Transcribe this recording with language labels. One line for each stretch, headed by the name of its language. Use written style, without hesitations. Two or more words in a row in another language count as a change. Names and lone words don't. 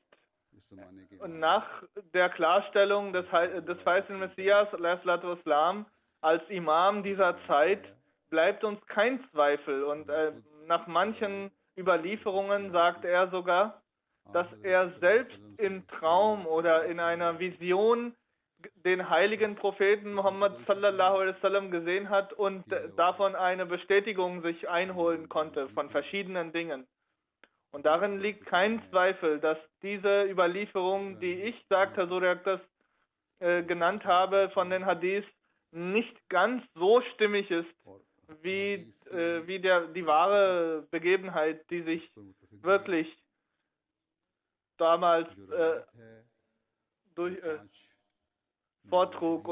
German: Und nach der Klarstellung des verheißenen Messias ﷺ als Imam dieser Zeit bleibt uns kein Zweifel. Und nach manchen Überlieferungen sagt er sogar, dass er selbst im Traum oder in einer Vision den heiligen Propheten Muhammad
Arabic: صلى الله عليه وسلم
German: gesehen hat und davon eine Bestätigung sich einholen konnte von verschiedenen Dingen. Und darin liegt kein Zweifel, dass diese Überlieferung, die ich, sagt Hazur Erktas, genannt habe von den Hadiths, nicht ganz so stimmig ist, wie die wahre Begebenheit, die sich wirklich damals vortrug.